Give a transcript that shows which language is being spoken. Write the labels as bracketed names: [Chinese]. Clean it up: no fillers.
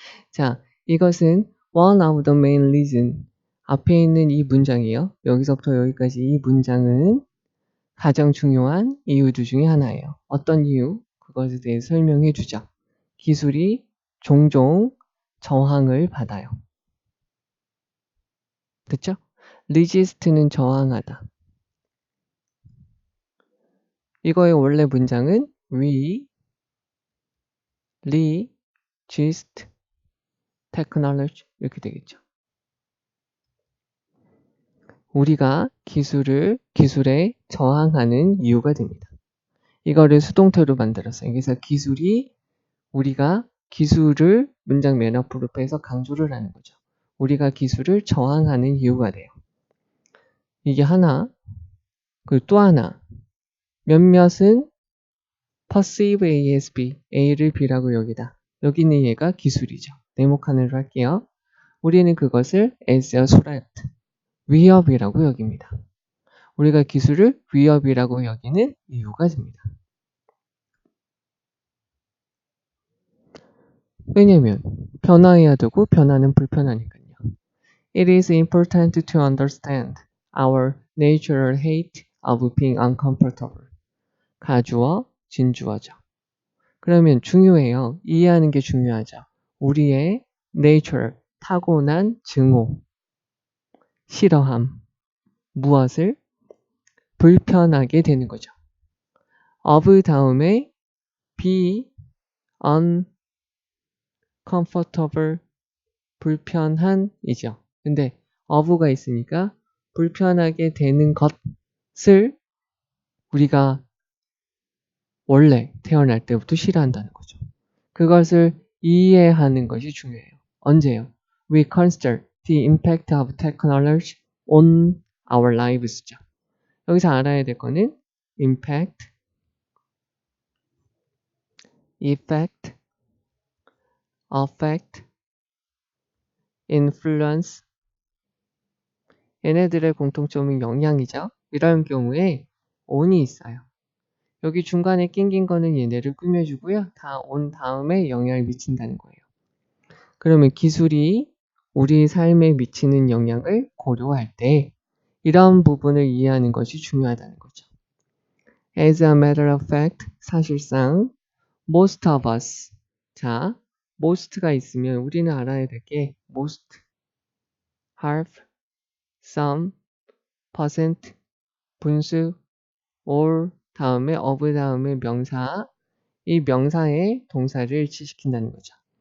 [Korean] 자, 이것은 [English] one of the main reason. [Korean] 앞에 있는 이 문장이요. 여기서부터 여기까지 이 문장은 가장 중요한 이유들 중에 하나예요. 어떤 이유? 그것에 대해 설명해 주죠. 기술이 종종 저항을 받아요. 됐죠? resist는 저항하다. 이거의 원래 문장은 [English] we resist technology [Korean] 이렇게 되겠죠. 우리가 기술에 저항하는 이유가 됩니다. 이거를 수동태로 만들었어요. 그래서 기술이 우리가 기술을 문장 맨 앞으로 빼서 강조를 하는 거죠. 우리가 기술을 저항하는 이유가 돼요. 이게 하나, 그리고 또 하나. 몇몇은 perceive A as B, A를 B라고 여기다. 여기 있는 얘가 기술이죠. 네모칸으로 할게요. 우리는 그것을 [English] as a threat, [Korean] 위협이라고 여깁니다. 우리가 기술을 위협이라고 여기는 이유가 됩니다. 왜냐면 변화해야 되고 변화는 불편하니까요. [English] It is important to understand our natural hate of being uncomfortable. [Korean] 가주어, 진주어죠. 그러면 중요해요. 이해하는 게 중요하죠. 우리의 nature, 타고난 증오, 싫어함, 무엇을 불편하게 되는 거죠. of 다음에 be uncomfortable, 불편한이죠. 근데 of가 있으니까 불편하게 되는 것을 우리가 원래 태어날 때부터 싫어한다는 거죠. 그것을 이해하는 것이 중요해요. 언제요? [English] We consider the impact of technology on our lives죠. [Korean] 여기서 알아야 될 거는 impact, effect, affect, influence. 얘네들의 공통점은 영향이죠. 이런 경우에 on이 있어요. 여기 중간에 낑긴 거는 얘네를 꾸며주고요. 다 온 다음에 영향을 미친다는 거예요. 그러면 기술이 우리 삶에 미치는 영향을 고려할 때 이런 부분을 이해하는 것이 중요하다는 거죠. [English] As a matter of fact, [Korean] 사실상 [English] most of us. [Korean] 자, most가 있으면 우리는 알아야 될 게 most, half, some, percent, 분수, all 다음에 of 다음에 명사, 이 명사에 동사를 일치시킨다는 거죠.